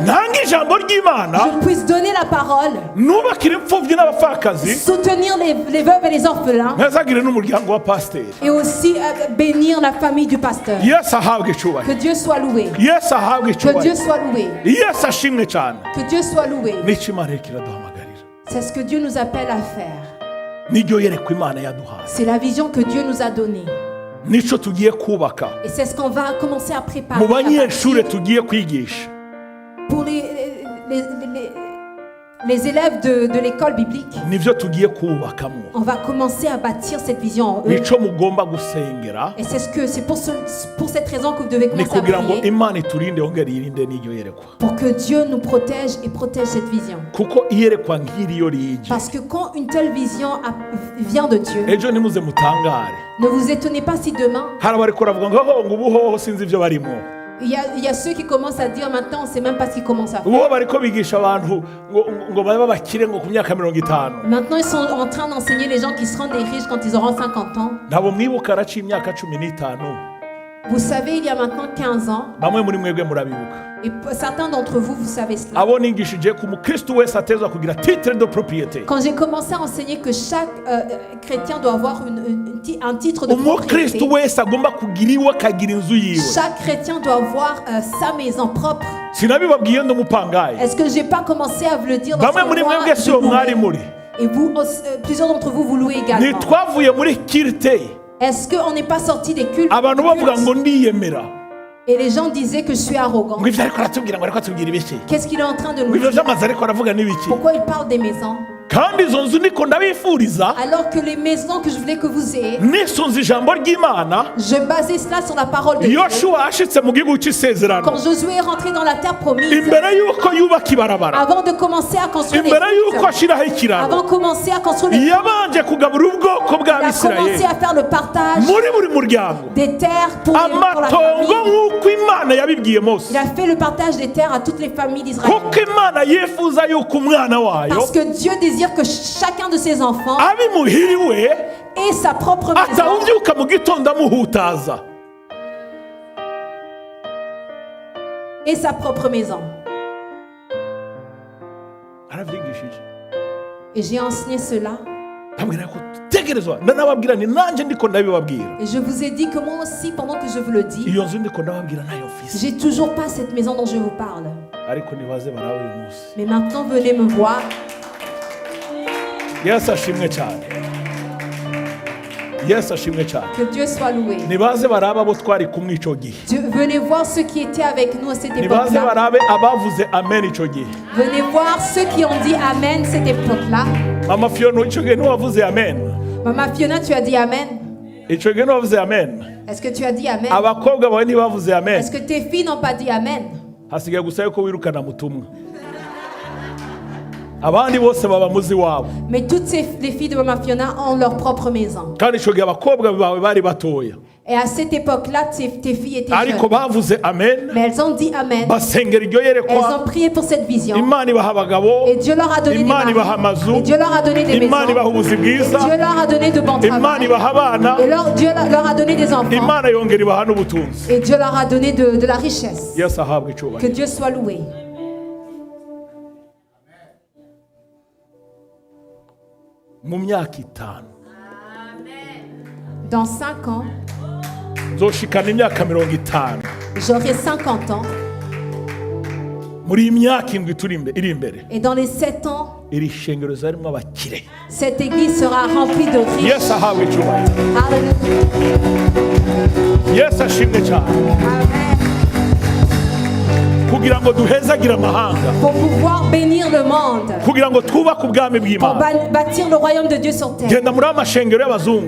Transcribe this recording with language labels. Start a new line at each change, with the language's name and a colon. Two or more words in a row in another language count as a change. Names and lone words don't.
Rundi: ntange ijambo ry'Imana,
French: je puisse donner la parole,
Rundi: nubakire imfubyi n'abapfakazi,
French: soutenir les veuves et les orphelins,
Rundi: ntazagire n'umuryango wa pasiteri.
French: et aussi bénir la famille du pasteur.
Rundi: Yesu ahabwa icubahiro,
French: Que Dieu soit loué.
Rundi: Yesu ahabwa
French: Que Dieu
Rundi: icubahiro,
French: soit loué.
Rundi: Yesu ashimwe cyane.
French: Que Dieu soit loué.
Rundi: N'icyo Imana iriko iraduhamagarira,
French: C'est ce que Dieu nous appelle à faire.
Rundi: n'iryo yerekwa Imana yaduhaye,
French: C'est la vision que Dieu nous a donnée.
Rundi: nico tugiye kubaka
French: Et c'est ce qu'on va commencer à préparer.
Rundi: mu
French: à
Rundi: banyeshure
French: bâtir
Rundi: tugiye kwigisha.
French: pour les élèves de l'école biblique.
Rundi: Nivyo tugiye kubakamo,
French: On va commencer à bâtir cette vision en eux.
Rundi: nico mugomba gusengera,
French: Et c'est pour cette raison que vous devez
Rundi: ni
French: commencer à
Rundi: kugira ngo
French: prier.
Rundi: Imana iturinde yongere irinde n'iryo yerekwa,
French: Pour que Dieu nous protège et protège cette vision.
Rundi: kuko iyerekwa nk'iriyo rije,
French: Parce que quand une telle vision vient de Dieu,
Rundi: ejo nimuze mutangare.
French: ne vous étonnez pas si demain,
Rundi: Hari abariko baravuga ngo ngo ubuhoho sinzi ivyo barimo,
French: il y a ceux qui commencent à dire maintenant, on ne sait même pas ce qu'ils commencent à faire.
Rundi: ubuho bariko bigisha abantu ngo babe bakire ngo ku myaka 50.
French: Maintenant, ils sont en train d'enseigner les gens qui seront des riches quand ils auront 50 ans.
Rundi: Nabo mwibuka araciye imyaka 15.
French: Vous savez, il y a maintenant 15 ans,
Rundi: Bamwe muri mwebwe murabibuka.
French: et certains d'entre vous, vous savez cela.
Rundi: Abo nigishije ku mukristo wese atezwa kugira
French: titre de propriété. Quand j'ai commencé à enseigner que chaque chrétien doit avoir un titre de
Rundi: Umukristo
French: propriété,
Rundi: wese agomba kugira iwe akagira inzu yiwe.
French: chaque chrétien doit avoir sa maison propre.
Rundi: Sinabibabwiye ndo mupangaye.
French: Est-ce que j'ai pas commencé à vous le dire dans
Rundi: Bamwe muri mwebwe
French: ce
Rundi: siyo mwari muri.
French: Et vous, plusieurs d'entre vous, vous louez également.
Rundi: Ntitwavuye muri kirite
French: Est-ce qu'on n'est pas sorti des cultes?
Rundi: abantu bavuga ngo ndiyemera,
French: Et les gens disaient que je suis arrogant.
Rundi: ngo ivyo ariko aratubwira ngo ariko atubwira ibiki,
French: Qu'est-ce qu'il est en train de
Rundi: ngo
French: nous
Rundi: ivyo
French: dire?
Rundi: vy'amazu ariko aravuga n'ibiki,
French: Pourquoi il parle des maisons?
Rundi: kandi izo nzu niko ndabifuriza
French: Alors que les maisons que je voulais que vous ayez,
Rundi: nisunze ijambo ry'Imana.
French: je basais cela sur la parole de Dieu.
Rundi: Yoshuwa ashitse mu gihugu c'isezerano,
French: Quand Josué est rentré dans la terre promise,
Rundi: imbere yuko yubaka ibarabara,
French: avant de commencer à construire les
Rundi: imbere yuko
French: routes,
Rundi: ashiraho ikiraro,
French: avant de commencer à construire les
Rundi: yabanje kugaburira ubwoko
French: il a commencé
Rundi: bw'Abisirayeli
French: à faire le partage
Rundi: muri buri muryango
French: des terres pour la
Rundi: amatongo
French: famille.
Rundi: nk'uko Imana yabibwiye Mose,
French: Il a fait le partage des terres à toutes les familles d'Israël.
Rundi: kuko Imana yifuza yuko umwana wayo
French: Parce que Dieu désire que chacun de ses enfants
Rundi: abimuhiriwe
French: ait sa propre maison
Rundi: atawubyuka mu gitondo amuhutaza.
French: et sa propre maison.
Rundi: Aravyigishije,
French: Et j'ai enseigné cela.
Rundi: ndabwira ko tegerezwa, ndanababwira ni nanje ndiko ndabibabwira,
French: Et je vous ai dit que moi aussi, pendant que je vous le dis,
Rundi: iyo nzu ndiko ndababwira nayo mfise,
French: j'ai toujours pas cette maison dont je vous parle.
Rundi: ariko nibaze barawe uyu munsi.
French: Mais maintenant, venez me voir.
Rundi: Yesu ashimwe cyane, Yesu ashimwe cyane.
French: Que Dieu soit loué.
Rundi: Nibaze barabe abo twari kumwe ico gihe,
French: Venez voir ceux qui étaient avec nous à cette
Rundi: nibaze
French: époque-là.
Rundi: barabe abavuze amen ico gihe.
French: Venez voir ceux qui ont dit Amen cette époque-là.
Rundi: Mama Fiona ico gihe niwavuze amen,
French: Maman Fiona, tu as dit Amen.
Rundi: ico gihe niwavuze amen,
French: Est-ce que tu as dit Amen?
Rundi: abakobwa bawe ntibavuze amen,
French: Est-ce que tes filles n'ont pas dit Amen?
Rundi: hasigaye gusa yuko wirukana mutumwa, abandi bose baba muzi wabo.
French: Mais toutes les filles de Maman Fiona ont leur propre maison.
Rundi: Kandi ico gihe abakobwa bawe bari batoya,
French: Et à cette époque-là, tes filles étaient
Rundi: ariko
French: jeunes.
Rundi: bavuze amen,
French: Mais elles ont dit Amen.
Rundi: basengera iryo
French: Elles
Rundi: yerekwa.
French: ont prié pour cette vision.
Rundi: Imana ibaha abagabo,
French: Et Dieu leur a donné des
Rundi: Imana ibaha
French: maris.
Rundi: amazu,
French: Et Dieu leur a donné des
Rundi: Imana
French: maisons.
Rundi: ibaha ubuzi
French: Et
Rundi: bwiza,
French: Dieu leur a donné de bons
Rundi: Imana
French: travaux.
Rundi: ibaha abana,
French: Et Dieu leur a donné des enfants.
Rundi: Imana yongera ibaha n'ubutunzi.
French: Et Dieu leur a donné de la richesse.
Rundi: Yesu ahabwe
French: Que
Rundi: icyubahiro.
French: Dieu soit loué.
Rundi: Mu myaka 5
French: Dans 5 ans,
Rundi: nzoshikana imyaka 50.
French: j'aurai 50 ans.
Rundi: Muri iyi myaka 7 iri imbere,
French: Et dans les 7 ans,
Rundi: iri shengero zarimo abakire.
French: cette église sera remplie de riches.
Rundi: Yesu ahabwe icyubahiro.
French: Alléluia.
Rundi: Yesu ashimwe cyane. Kugira ngo duhezagire amahanga,
French: Pour pouvoir bénir le monde.
Rundi: kugira ngo twubake ubwami
French: Pour
Rundi: bw'Imana.
French: bâtir le royaume de Dieu sur terre.
Rundi: Genda muri amashengero y'abazungu,